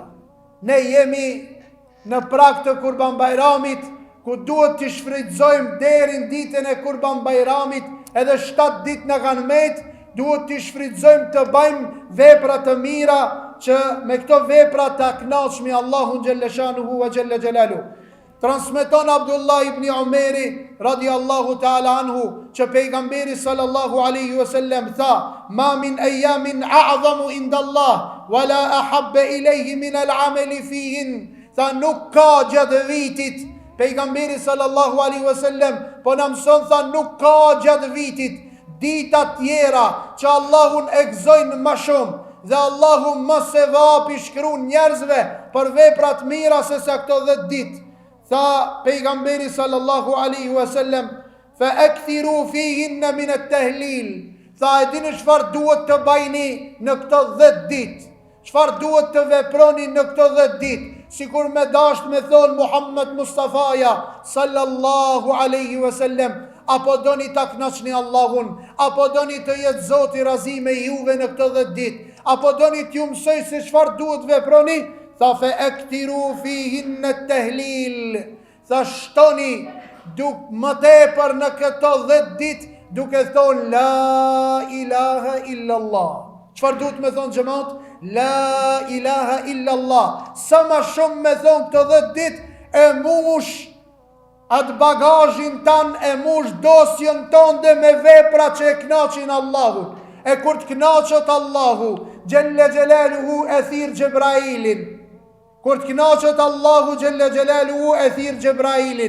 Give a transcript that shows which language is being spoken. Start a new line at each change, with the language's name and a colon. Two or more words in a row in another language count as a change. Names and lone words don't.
Albanian: Ne jemi në prag të Kurban Bajramit, ku duhet të shfrytëzojmë deri në ditën e Kurban Bajramit, edhe 7 ditë në kanë met, duhet të shfrytëzojmë të bëjmë vepra të mira, që me këto vepra të kënaqshmi Allahun
Arabic: جل شأنه وجل جلاله.
Albanian: Transmeton Abdullah ibn Umeri
Arabic: رضي الله تعالى عنه
Albanian: që pejgamberi
Arabic: صلى الله عليه وسلم
Albanian: tha,
Arabic: ما من أيام أعظم عند الله ولا أحب إليه من العمل فيهن.
Albanian: Tha nuk ka gjatë vitit, pejgamberi
Arabic: صلى الله عليه وسلم
Albanian: po na mëson, tha nuk ka gjatë vitit dita tjera që Allahun e gëzojnë më shumë dhe Allahu më se vapi shkruan njerëzve për veprat mira se sa këto 10 ditë. Tha pejgamberi
Arabic: صلى الله عليه وسلم, فأكثروا فيهن من التهليل.
Albanian: Tha e dini çfarë duhet të bëjni në këto 10 ditë? Çfarë duhet të veproni në këto 10 ditë? Sikur me dasht me thon Muhammed Mustafaja
Arabic: صلى الله عليه وسلم,
Albanian: apo doni ta kënaqni Allahun, apo doni të jetë Zoti razi me juve në këto 10 ditë, apo doni t'ju mësoj se çfarë duhet veproni? Tha
Arabic: فأكثروا فيهن
Albanian: në tehlil. Tha shtoni më tepër në këto 10 ditë duke thonë
Arabic: لا إله إلا الله.
Albanian: Çfarë duhet me thonë xhamat?
Arabic: لا إله إلا الله.
Albanian: Sa ma shumë me thonë këto 10 ditë e mush atë bagazhin tan, e mush dosjen tënde me vepra që e kënaqin Allahun. E kur të kënaqet Allahu
Arabic: جل جلاله
Albanian: e thirr Gjebrailin. Kur të kënaqet Allahu
Arabic: جل جلاله
Albanian: e thirr Gjebrailin.